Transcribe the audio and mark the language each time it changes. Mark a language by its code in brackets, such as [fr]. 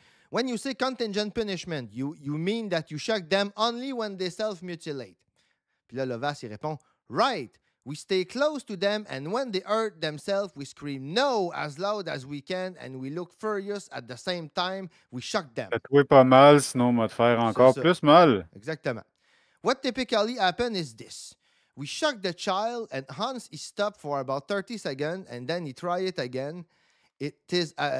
[en] When you say contingent punishment, you mean that you shock them only when they self-mutilate. [fr] Puis là, Lovas, il répond, [en] right. We stay close to them, and when they hurt themselves, we scream no as loud as we can, and we look furious at the same time. We shock them. [fr] Faites-toi pas mal, sinon on va te faire encore plus mal. Exactement. [en] What typically happens is this. We shock the child, and once he stops for about 30 seconds, and then he try it again. It is...